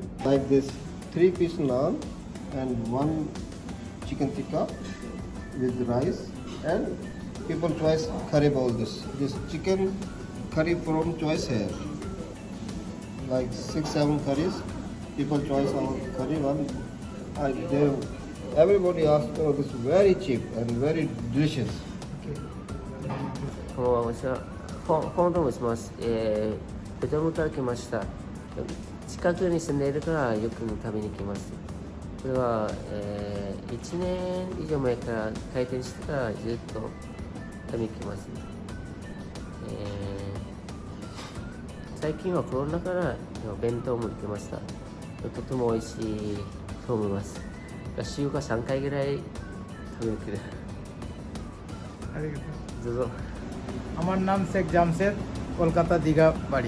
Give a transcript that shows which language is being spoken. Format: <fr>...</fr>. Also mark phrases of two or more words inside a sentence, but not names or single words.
<en>Like this 3-piece naan and 1 chicken tikka with rice and people choice curry bowl. This chicken curry from choice here. Like 6-7 curries. People choice our curry one. Everybody asks, oh, this is very cheap and very delicious.</en> <ja>こんばんは、私はフォンと申します。ベトナムから来ました。近くに住んでいるからよく食べに来ます。これは、1年以上前から開店してからずっと食べに来ます。最近はコロナから弁当も売ってました。とても美味しいと思います。週か3回ぐらい食べに来る。ありがとう。どうぞ。</ja> <bn>আমার নাম শেখ জামশেদ, কলকাতা দীঘা বাড়ি।</bn>